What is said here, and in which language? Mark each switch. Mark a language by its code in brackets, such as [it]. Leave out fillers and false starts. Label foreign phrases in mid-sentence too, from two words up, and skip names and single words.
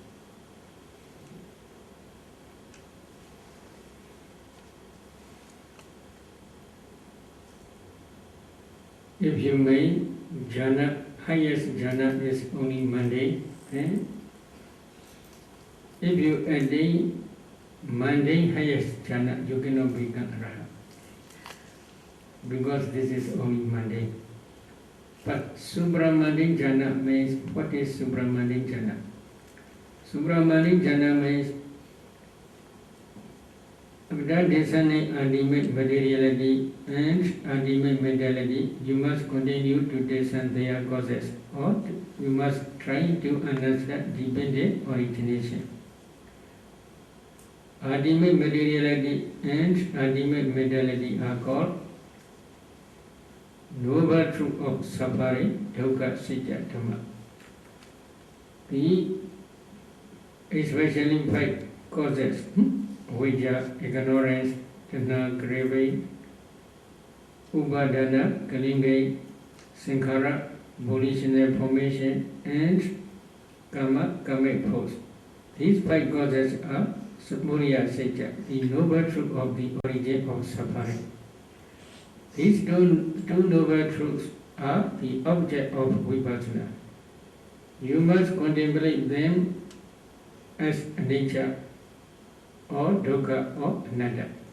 [en] If you may, jhana, highest jhana is only mundane, and if you attain mundane highest jhana, you cannot become arahant, because this is only mundane. But supramundane jhana means, what is supramundane jhana? Supramundane jhana means without discerning ultimate materiality and ultimate mentality, you must continue to discern their causes, or you must try to understand dependent origination. Ultimate materiality and ultimate mentality are called noble truth of suffering, [pi] dukkha, sitya, dhamma. [en] The especially 5 causes, which are ignorance, [pi] tanha, craving, upadana, kalinga, sankhara, [en] volitional formation, and karma, karmic force. These 5 causes are [pi] samudaya satya, [en] the noble truth of the origin of suffering. These two noble truths are the object of vipassana. You must contemplate them as nature, or dukkha, or anatta.